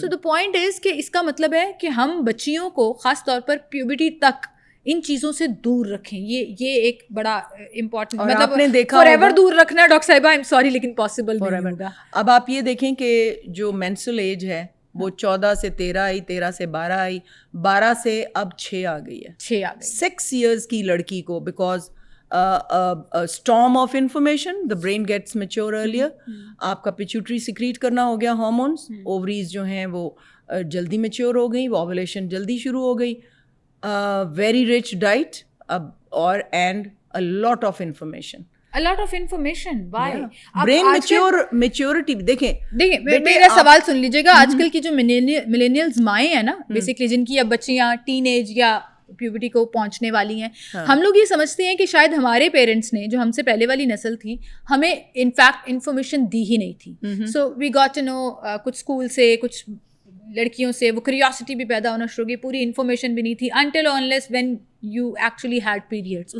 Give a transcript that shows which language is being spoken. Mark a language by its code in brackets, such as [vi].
[en] so the point is [ur] کہ اس کا مطلب ہے کہ ہم بچیوں کو خاص طور پر پیوبرٹی تک ان چیزوں سے دور رکھیں. یہ ایک بڑا امپورٹنٹ, مطلب فار ایور دور رکھنا ہے ڈاکٹر صاحبہ, [en] I am sorry [ur] لیکن پاسبل نہیں ہوگا. اب آپ یہ دیکھیں کہ جو مینسٹرل ایج ہے وہ 14 سے 13 آئی, 13 سے 12 آئی, 12 سے اب 6 آ گئی ہے. [en] 6 years [ur] کی لڑکی کو, [en] Because storm of information, the brain gets mature earlier. [ur] آپ کا پیچوٹری سیکریٹ کرنا ہو گیا ہارمونس, اووریز جو ہیں وہ جلدی میچور ہو گئی, اووولیشن جلدی شروع ہو گئی, [en] very rich diet [ur] اور [en] and a lot of information. Why? Brain maturity دیکھیں [ur] میرا سوال سن لیجیے گا. آج کل کی جو ملینیلز مائیں ہیں نا بیسکلی, جن کی اب بچیاں ٹین ایج یا پیوبرٹی کو پہنچنے والی ہیں, ہم لوگ یہ سمجھتے ہیں کہ شاید ہمارے پیرنٹس نے, جو ہم سے پہلے والی نسل تھی, ہمیں انفیکٹ انفارمیشن دی ہی نہیں تھی. [en] so we got to know [ur] کچھ اسکول سے, کچھ لڑکیوں سے وہ کریوسٹی بھی پیدا ہونا شروع ہوگی, پوری انفارمیشن بھی نہیں تھی [en] until unless when you actually had periods.